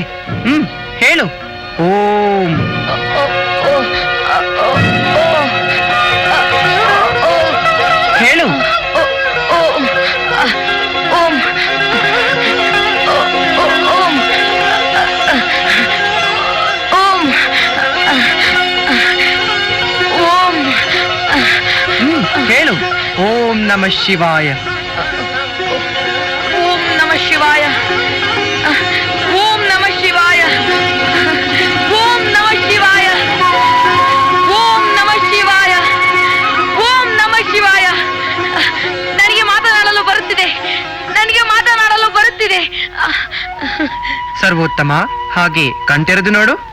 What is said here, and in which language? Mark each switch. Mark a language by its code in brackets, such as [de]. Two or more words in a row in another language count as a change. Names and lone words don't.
[kn] ಹೇಳು ಓಂ. ಹೇಳು [sa] ಓಂ. ಓಂ. [kn] ಹೇಳು [sa] ಓಂ ನಮಃ ಶಿವಾಯ. ಓಂ ನಮಃ ಶಿವಾಯ. ಓಂ ನಮಃ ಶಿವಾಯ. ಓಂ ನಮಃ ಶಿವಾಯ. ಓಂ ನಮಃ ಶಿವಾಯ. ಓಂ ನಮಃ ಶಿವಾಯ. [kn] ನನಗೆ ಮಾತನಾಡಲು ಬರುತ್ತಿದೆ, ನನಗೆ ಮಾತನಾಡಲು ಬರುತ್ತಿದೆ. ಸರ್ವೋತ್ತಮ, ಹಾಗೆ ಕಣ್ತೆರೆದು ನೋಡು.